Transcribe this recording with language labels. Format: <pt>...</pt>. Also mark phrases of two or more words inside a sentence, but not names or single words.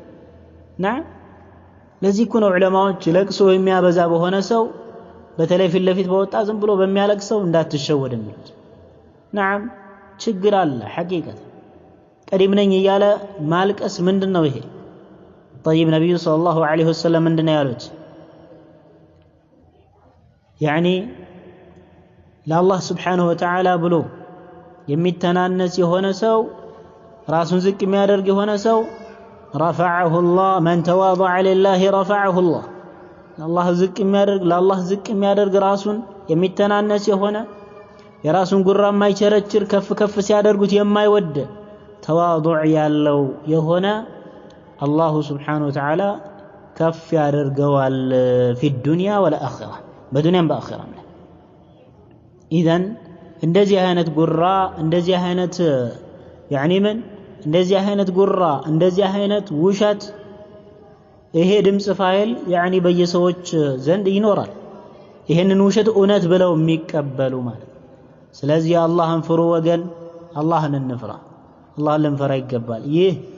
<am>ለዚህ እኮ ነው ዑለማዎች ለቅሶ የሚያበዛ በሆነ ሰው በተለይ ፊት ለፊት በወጣ ዝም ብሎ በሚያለቅሰው እንዳትሸወድ የሚሉት። نعم ችግር አለ ሐቂቀት ቀዲም ነኝ እያለ ማልቀስ ምንድነው ይሄ? طيب ነብዩ ሰለላሁ ዐለይሂ ወሰለም ምንድነው ያሉት? يعني ለአላህ</am> <ar>سبحانه وتعالى</ar> <am>ብሎ የሚተናነስ የሆነ ሰው ራሱን ዝቅ የሚያደርግ የሆነ ሰው</am> <ar>رفعه الله من تواضع لله رفعه الله الله</ar> <am>ዝቅ የሚያደርግ ለአላህ ዝቅ የሚያደርግ ራሱን የሚተናነስ የሆነ የራሱን ጉራ የማይቸረችር ከፍ ሲያደርጉት የማይወድ ተዋዱዕ ያለው የሆነ አላህ</am> <ar>سبحانه وتعالى</ar> <am>ከፍ ያደርገዋል</am> <ar>في الدنيا والآخرة</ar> <am>በዱንያም በአኺራም ላይ። ኢዘን እንደዚህ አይነት ጉራ እንደዚህ አይነት يعني ምን እንደዚህ አይነት ጉራ እንደዚህ አይነት ውሸት ይሄ ድምጽ ፋይል يعني በየሰዎች ዘንድ ይኖራል ይሄንን ውሸት እውነት ብለው የሚቀበሉ ማለት። ስለዚህ አላህን ፍሩ ወገን አላህን እንፍራ አላህን ልንፈራ ይገባል። ይህ</am>